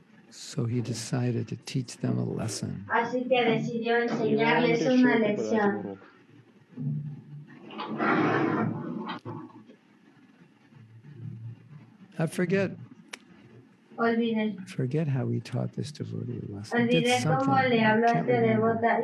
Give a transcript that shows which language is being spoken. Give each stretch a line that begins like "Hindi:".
English: So he decided to teach them a lesson.
Spanish: Así que decidió enseñarles una lección.
English: I forget
Spanish: Olviden.
English: Forget how he taught this devotee a lesson.
Spanish: Olvidé cómo le habló a este devota.